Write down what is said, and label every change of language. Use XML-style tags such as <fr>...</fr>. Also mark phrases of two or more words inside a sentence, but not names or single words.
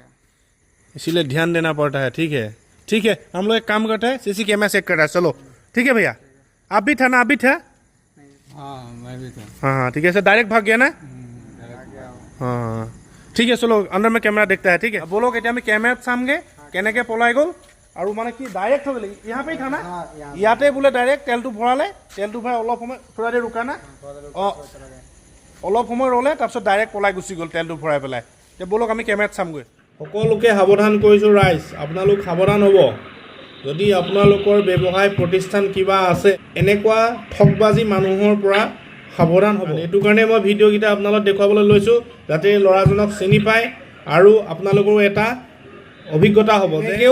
<hi>इसीलिए ध्यान देना पड़ता है ठीक है हम लोग एक काम करते हैं सीसी कैमरा चेक कर रहा है चलो ठीक है भैया आप भी था ना आप भी था हाँ मैं भी था हाँ ठीक है सर डायरेक्ट भाग गया ना हाँ ठीक है चलो अंदर में कैमरा देखता है ठीक है बोलो कि</hi> <as>আমি কেমেৰাত চামগে কেনেকৈ পলাই গ'ল আৰু মানে কি ডাইৰেক্ট হৈ গ'ল</as> <hi>यहाँ पे था ना</hi> <as>ইয়াতে বোলে ডাইৰেক্ট তেলটো ভৰালে তেলটো ভৰাই অলপ সময়</as> <hi>थोड़ा देरी रुका ना</hi> <as>অঁ অলপ সময় ৰ'লে তাৰপিছত ডাইৰেক্ট পলাই গুচি গ'ল তেলটো ভৰাই পেলাই এতিয়া বলক আমি কেমেৰাত চামগৈ সকলোকে সাৱধান কৰিছোঁ ৰাইজ আপোনালোক সাৱধান হ'ব যদি আপোনালোকৰ ব্যৱসায় প্ৰতিষ্ঠান কিবা আছে এনেকুৱা ঠগবাজি মানুহৰ পৰা সাৱধান হ'ব এইটো কাৰণে মই ভিডিঅ'কেইটা আপোনালোকক দেখুৱাবলৈ লৈছোঁ যাতে ল'ৰাজনক চিনি পায় আৰু আপোনালোকৰো এটা অভিজ্ঞতা হ'ব যেও</as>